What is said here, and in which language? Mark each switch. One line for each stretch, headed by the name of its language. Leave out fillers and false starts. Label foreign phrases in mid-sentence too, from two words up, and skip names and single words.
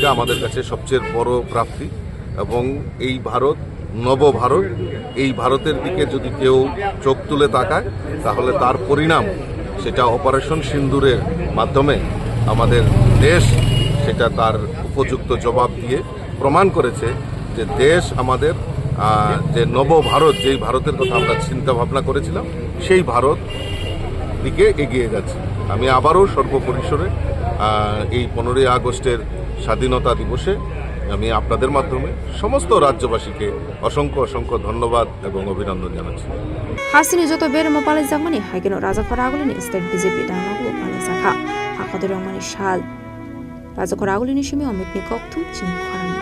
Bangla: আমাদের কাছে সবচেয়ে বড় প্রাপ্তি এবং এই ভারত নবভারত এই ভারতের দিকে যদি কেউ চোখ তুলে তাকায় তাহলে তার পরিণাম সেটা অপারেশন সিন্দুরের মাধ্যমে আমাদের দেশ সেটা তার উপযুক্ত জবাব দিয়ে প্রমাণ করেছে যে দেশ আমাদের যে নবভারত যেই ভারতের কথা আমরা চিন্তা ভাবনা করেছিলাম সেই ভারত দিকে এগিয়ে যাচ্ছে। আমি আবারও সর্বপরিসরে এই 15 আগস্টের স্বাধীনতা দিবসে আমি আপনাদের মাধ্যমে সমস্ত রাজ্যবাসীকে অসংখ্য অসংখ্য ধন্যবাদ এবং অভিনন্দন জানাচ্ছি।
Kok Borok: Hastini joto beremo palaijangmani haikeno raja khoragulini state BJP tangnogo palaijaka hakotor yokmani shal raja khoragulini shimi omit ni kokthum chini